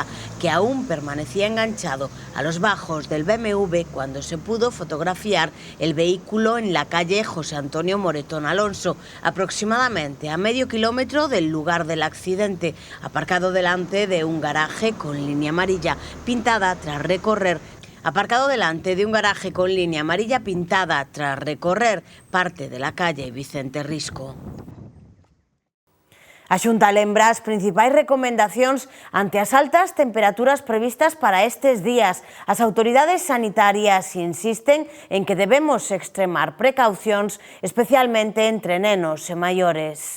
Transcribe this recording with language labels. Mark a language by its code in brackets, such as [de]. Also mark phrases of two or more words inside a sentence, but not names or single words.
[es] que aún permanecía enganchado a los bajos del BMW cuando se pudo fotografiar el vehículo en la calle José Antonio Moretón Alonso, aproximadamente a medio kilómetro del lugar del accidente, aparcado delante de un garaje con línea amarilla pintada tras recorrer parte de la calle Vicente Risco. [gl] A Xunta lembra as principais recomendacións ante as altas temperaturas previstas para estes días. As autoridades sanitarias insisten en que debemos extremar precaucións, especialmente entre nenos e maiores.